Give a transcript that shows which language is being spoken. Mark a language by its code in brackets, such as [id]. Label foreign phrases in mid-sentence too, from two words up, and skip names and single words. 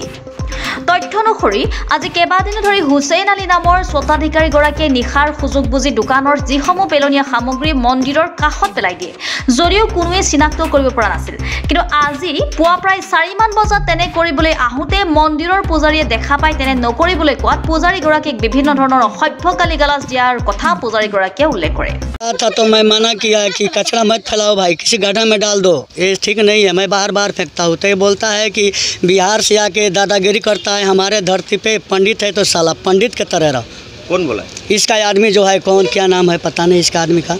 [as] তথ্য অনুসৰি আজি কেইবাদিন ধৰি হুছেইন আলী নামৰ স্বত্বাধিকাৰীগৰাকীয়ে নিশাৰ সুযোগ বুজি দোকানৰ যিসমূহ পেলনীয়া সামগ্ৰী মন্দিৰৰ কাষত পেলাই দিয়ে, যদিও কোনোৱে চিনাক্ত কৰিব পৰা নাছিল। কিন্তু আজি পুৱা প্ৰায় ৪ মান বজাত তেনে কৰিবলৈ আহোঁতে মন্দিৰৰ পূজাৰীয়ে দেখা পাই তেনে নকৰিবলৈ কোৱাত পূজাৰীগৰাকীক বিভিন্ন ধৰণৰ অসভ্য গালি-গালাজ দিয়াৰ কথা পূজাৰীগৰাকীয়ে উল্লেখ কৰে। [hi] तो मैं मना किया कि कचरा मत फैलाओ भाई, किसी गड्ढा में डाल दो, ये ठीक नहीं है। मैं बार बार फेंकता हूँ तो ये बोलता है कि बिहार से आके दादागिरी करता है, हमारे धरती पे पंडित है तो साला पंडित के तरह रहो। कौन बोला? इसका आदमी जो है, कौन क्या नाम है पता नहीं इसका आदमी का।